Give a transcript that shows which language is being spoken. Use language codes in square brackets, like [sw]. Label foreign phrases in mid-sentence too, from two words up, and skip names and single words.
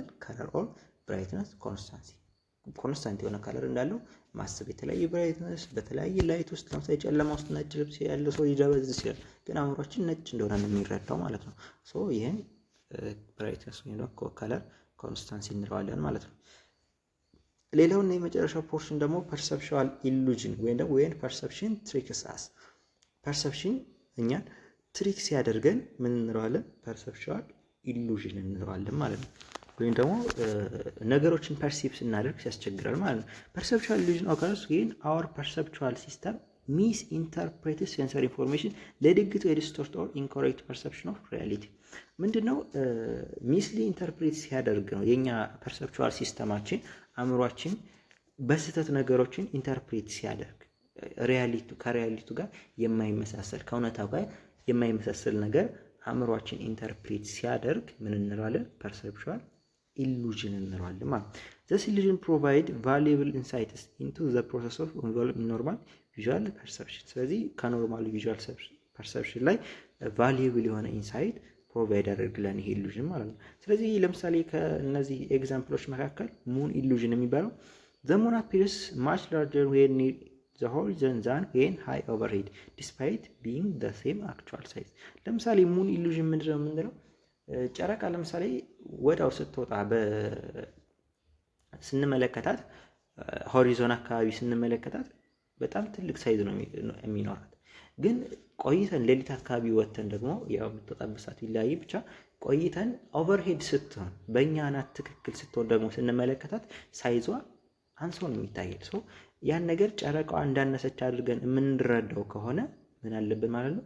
[en] color or brightness constancy። [am] ኮንስታንት የሆነ ከለር እንዳለው ማሰብ። የተለያየ ብራይትነስ በተለያየ ላይት ውስጥ ለምሳሌ ጨለማ ውስጥ ነጭ ልብስ ያለው ሰው ሊደበዝዝ ይችላል፣ ግን አእምሯችን ነጭ እንደሆነ ነው የሚረዳው ማለት ነው። ሶ ይሄን ብራይትነስ ወይም ደግሞ [en] color constancy [am] እንለዋለን ማለት ነው። ሌላውና የመጨረሻው ፖርሽን ደግሞ [en] perceptual illusion [am] ወይም ደግሞ [en] when perception tricks us። [am] ፐርሰፕሽን እኛን ትሪክ ሲያደርገን ምን እንለዋለን? [en] perceptual illusion [am] እንለዋለን ማለት ነው። ወይም ደግሞ ነገሮችን ፐርሲቭ ስናደርግ ሲያስቸግረን ማለት ነው። ፐርሰፕቹዋል [en] illusion occurs when our perceptual system misinterprets sensory information leading to a distorted or incorrect perception of reality። [am] ምንድነው [en] missly interpret [am] ሲያደርግ ነው የኛ ፐርሰፕቹዋል ሲስተማችን አእምሯችን በስህተት ነገሮችን ኢንተርፕሬት ሲያደርግ ከሪያሊቱ ጋር የማይመሳሰል ከእውነታው ጋር የማይመሳሰል ነገር አእምሯችን ኢንተርፕሬት ሲያደርግ ምን እንለዋለን? [en] perceptual illusion [am] እንለዋለን ማለት ነው። [en] this illusion provide valuable insights into the process of involved in normal visual perception። [am] ስለዚህ ከኖርማል [en] visual perception [am] ላይ ቫልዩብል የሆነ [en] insight provide [am] ያደርግልን ይሄ ኢሉዥን ማለት ነው። ስለዚህ ለምሳሌ ከነዚህ ኤግዛምፕሎች መካከል [en] moon illusion [am] የሚባለው [en] the moon appears much larger when near the horizon than when high overhead despite being the same actual size። [am] ለምሳሌ [en] moon illusion [am] ምንድነው የምንለው? ጨረቃ ለምሳሌ ወዳው ስትወጣ ስንመለከታት ሆሪዞን አካባቢ ስንመለከታት በጣም ትልቅ ሳይዝ ነው የሚኖራት። ግን ቆይተን ሌሊት አካባቢ ወተን ደግሞ ያው የምትወጣበት ሰዓት ይለያይ ብቻ ቆይተን ኦቨርሄድ ስትሆን በእኛ ናት ትክክል ስትሆን ደግሞ ስንመለከታት ሳይዟ አንሶ ነው የሚታየው። ሶ ያን ነገር ጨረቃዋ እንዳነሰች አድርገን የምንረዳው ከሆነ ምን አለብን ማለት ነው?